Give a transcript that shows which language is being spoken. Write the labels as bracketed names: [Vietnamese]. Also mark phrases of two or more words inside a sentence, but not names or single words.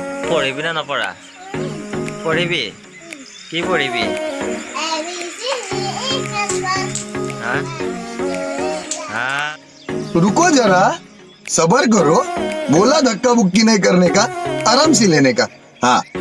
[Assamese] পঢ়িবি না নপঢ়া? পঢ়িবি? কি পঢ়িবি? হা হা [Hindi] रुको जरा, सबर करो। बोला धक्का बुक्की नहीं करने का, आराम से लेने का। हाँ